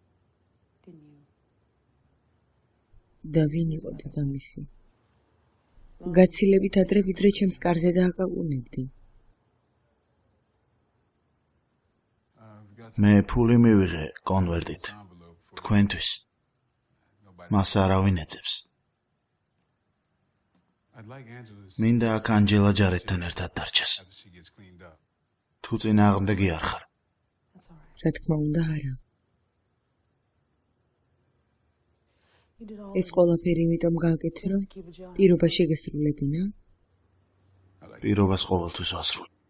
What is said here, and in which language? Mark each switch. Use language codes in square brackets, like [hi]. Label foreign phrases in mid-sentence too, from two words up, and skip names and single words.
[ka] და ვინ იყო დედამისი? გაცილებით ადრე ვიდრე ჩემს კარზე დააკაკუნებდი. მე ფული მივიღე კონვერტით თქვენთვის. მას არავინ ეძებს. [en] I'd like Angela to [ka] მინდა აქ ანჯელა ჯარეთთან ერთად დარჩეს. [en] after she gets cleaned up. [ka] თუ წინააღმდეგი არ ხარ. რა თქმა უნდა არა. ეს ყველაფერი იმიტომ გააკეთე რომ პირობა შეგესრულებინა? პირობას ყოველთვის ვასრულ.